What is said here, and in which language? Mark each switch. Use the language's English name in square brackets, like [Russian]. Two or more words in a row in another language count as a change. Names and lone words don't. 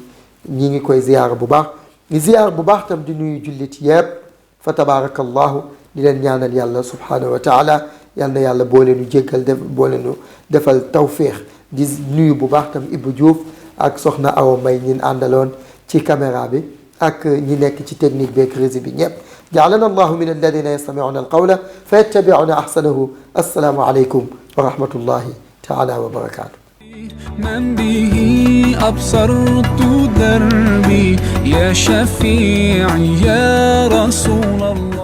[Wolof] ñi ngi koy ziyaar bu baax di ziyaar bu baax tam di nuyu jullit yépp fa tabarakallahu di leen ñaanal yàlla [Arabic] سبحانه وتعالى [Wolof] yal na yàlla boole nu jéggal boole nu defal tawféex di nuyu bu baax tam Ibou Diouf ak soxna Awa May ñin àndaloon ci caméra bi ak ñi nekk ci technique beeg régie bi ñëpp [Arabic] جعلنا الله من الذين يستمعون القول فيتبعون أحسنه السلام عليكم ورحمة الله تعالى وبركاته من به أبصرت دربي يا شفيعي يا رسول الله